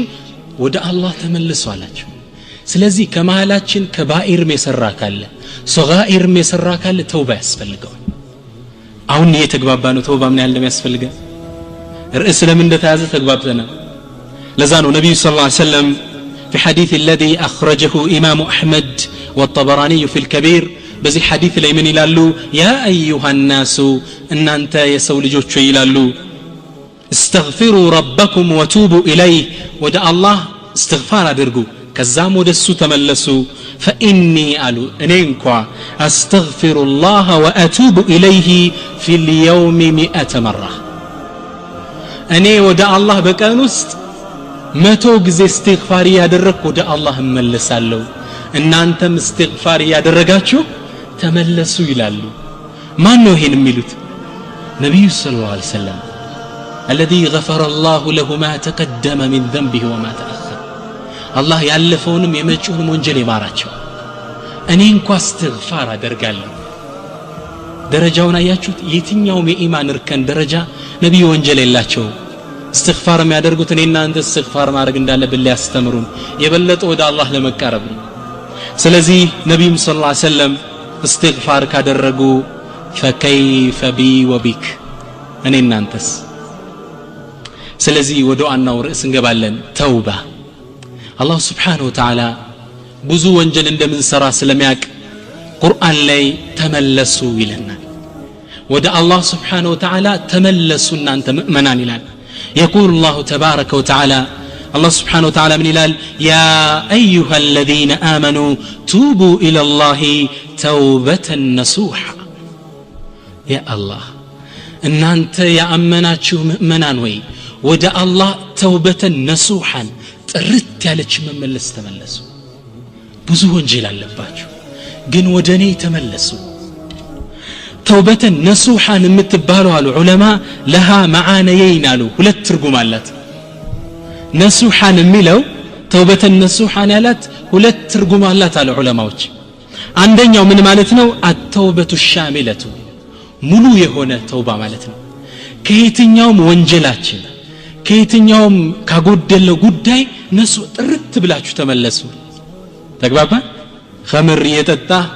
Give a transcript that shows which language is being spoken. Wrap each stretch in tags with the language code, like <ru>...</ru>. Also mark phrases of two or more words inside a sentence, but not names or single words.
<am>ወደ አላህ ተመልሱ አላቸው። ስለዚህ ከመሃላችን ከባኢርም የሰራ ካለ ሶጋኢርም የሰራ ካለ ተውባ ያስፈልገዋል። አሁን የተግባባ ነው ተውባ ምን ያህል እንደሚያስፈልገን። ርዕስ ለምን እንደተያዘ ተግባብተናል። ለዛ ነው ነብዩ</am> <ar>صلى الله عليه وسلم في حديث الذي أخرجه إمام أحمد والطبراني في الكبير</ar> <am>በዚህ ሐዲስ ላይ ምን ይላሉ</am> <ar>يا أيها الناس</ar> <am>እናንተ የሰው ልጆች ይላሉ</am> <ar>استغفروا ربكم وتوبوا اليه</ar> <am>ወደ አላህ استغفار አድርጉ ከዛም ወደሱ ተመለሱ فاني አሉ እኔ እንኳ</am> <ar>استغفر الله واتوب اليه في اليوم 100 مره</ar> <am>እኔ ወደ አላህ በቀን ውስጥ 100 ጊዜ استغفار ያደረኩ ወደ አላህ እመለሳለሁ እናንተም استغفار ያደረጋችሁ ተመለሱ ይላሉ ማን ነው ይሄን የሚሉት ነብዩ</am> <ar>صلى الله عليه وسلم الذي غفر الله له ما تقدم من ذنبه وما تأخر الله</ar> <am>ያለፈውንም የመጪውንም ወንጀል ይማራቸው እኔ እንኳን استغفار አደርጋለሁ ደረጃውን አያችሁት የትኛውም የኢማን እርከን ደረጃ ነብዩ ወንጀል የላቸው استغفار የሚያደርጉት እኔና አንተ استغفار ማድረግ እንዳለብን ሊያስተምሩን የበለጠ ወደ አላህ ለመቃረብ ስለዚህ ነብዩ</am> <ar>صلى الله عليه وسلم</ar> <am>استغفار ካደረጉ</am> <ar>فكيف بي وبك</ar> <am>እኔና አንተስ ስለዚህ ወደ ዋናው ርዕስ እንገባለን ተውባ አላህ</am> <ar>سبحانه وتعالى</ar> <am>ብዙ ወንጀል እንደምንሰራ ስለሚያውቅ ቁርአን ላይ ተመለሱ ይለናል ወደ አላህ</am> <ar>سبحانه وتعالى</ar> <am>ተመለሱ እናንተ ሙእሚናን ይላል</am> <ar>يقول الله تبارك وتعالى الله سبحانه وتعالى من</ar> <am>ይላል</am> <ar>يا ايها الذين امنوا توبوا الى الله توبة نصوحا يا الله</ar> <am>እናንተ ያመናችሁ ሙእሚናን ወይ ወደ አላህ</am> <ar>توبة نصوحا</ar> <am>ጥርት ያለች መመለስ ተመለሱ ብዙ ወንጀል አለባችሁ ግን ወደኔ ተመለሱ</am> <ar>توبة نصوحا</ar> <am>የምትባለው አሉ ዑለማ</am> <ar>لها معنيين</ar> <am>አሉ ሁለት ትርጉም አላት ነሱሐን የሚለው</am> <ar>توبة نصوحا</ar> <am>ያላት ሁለት ትርጉም አላት አሉ ዑለማዎች አንደኛው ምን ማለት ነው</am> <ar>التوبة الشاملة</ar> <am>ሙሉ የሆነ ተውባ ማለት ነው ከየትኛውም ወንጀላችን ከየትኛውም ካጎደለ ጉዳይ ነሱ ጥርት ብላችሁ ተመለሱ ተግባባ ኸምር የጠጣ</am>